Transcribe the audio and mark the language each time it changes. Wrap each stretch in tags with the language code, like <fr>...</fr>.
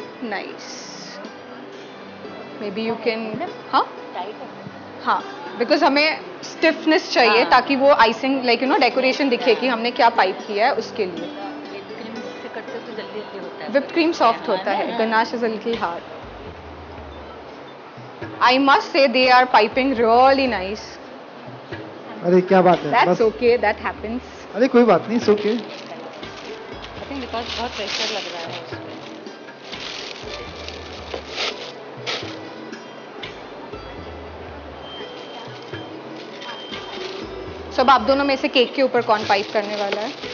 <hi>Nice.</hi> <en>Maybe you can.</en> <hi>हाँ, because हमें stiffness चाहिए ताकि वो आइसिंग लाइक डेकोरेशन दिखे कि हमने क्या पाइप किया है उसके लिए.</hi> <en>whipped cream soft होता है, ganache is a little hard. I must say they are piping really nice.</en> <hi>अरे क्या बात है.</hi> <en>That's</en> <hi>बस.</hi> <en>okay, that happens.</en> <hi>अरे कोई बात नहीं, सो के.</hi> <en>I think because</en> <hi>बहुत प्रेशर लग रहा है उसमें. सब आप दोनों में से केक के ऊपर कौन पाइप करने वाला है?</hi>